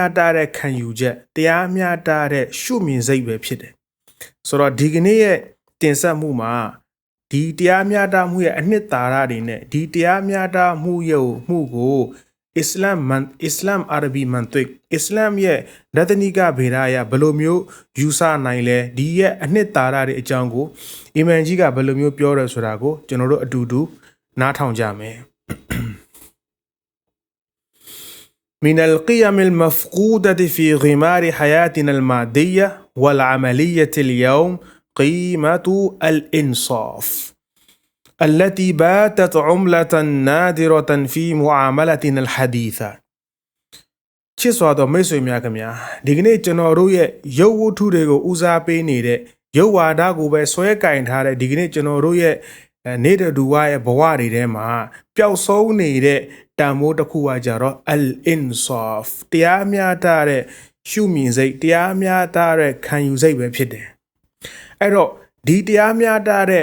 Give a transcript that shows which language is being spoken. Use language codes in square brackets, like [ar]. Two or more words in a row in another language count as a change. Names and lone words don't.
[my] တတဲ့ခံယူချက်တရားမျှတတဲ့ရှုမြင်စိတ်ပဲဖြစ်တယ်ဆိုတော့ဒီကနေ့ရဲ့တင်ဆက်မှုမှာဒီတရားမျှတမှုရဲ့အနှစ်သာရတွေနဲ့ဒီတရားမျှတမှုရဲ့မှုကိုအစ္စလာမ်အာရဘီမန်တွစ်အစ္စလာမ်ရဲ့ရတနိကဗေဒအရဘယ်လိုမျိုးယူဆနိုင်လဲဒီရဲ့အနှစ်သာရတွေအကြောင်းကိုအီမန်ကြီးကဘယ်လိုမျိုးပြောရဲဆိုတာကိုကျွန်တော်တို့အတူတူနားထောင်ကြမယ် [ar] من القيم المفقودة في غمار حياتنا المادية والعملية اليوم قيمة الإنصاف التي باتت عملة نادرة في معاملتنا الحديثة [my] ချစ်စွာသောမိတ်ဆွေများခင်ဗျာဒီကနေ့ကျွန်တော်တို့ရဲ့ရုပ်ဝတ္ထုတွေကိုဦးစားပေးနေတဲ့ရုပ်ဝါဒကိုပဲဆွဲကင်ထားတဲ့ဒီကနေ့ကျွန်တော်တို့ရဲ့နေတဲ့ဒူဝါ ရဲ့ဘဝတွေထဲမှာပျောက်ဆုံးနေတဲ့တန်ဖိုးတစ်ခုကကြတော့ al-insaf တရားမျှတတဲ့ရှုမြင်စိတ်တရားမျှတတဲ့ခံယူစိတ်ပဲဖြစ်တယ်အဲ့တော့ဒီတရားမျှတတဲ့